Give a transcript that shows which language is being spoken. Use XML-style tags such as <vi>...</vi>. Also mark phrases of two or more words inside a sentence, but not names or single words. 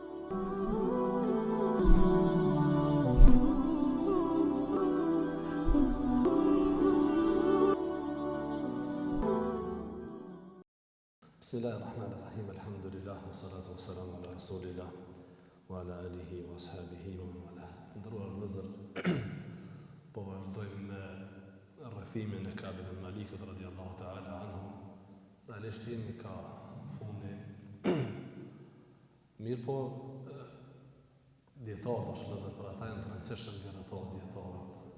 <ar>بسم الله الرحمن الرحيم. الحمد لله والصلاة والسلام على رسول الله وعلى آله وأصحابه ومن والاه.</ar> <sq>Ndëruar vëllezër, po vazhdojmë me rrëfimin e Ka'b ibn Malikut</sq> <ar>رضي الله تعالى عنه.</ar> <sq>Realisht jemi ka fundi. Mirë po, dietarët ose vëllezër për ata janë të rëndësishëm dietarët.</sq>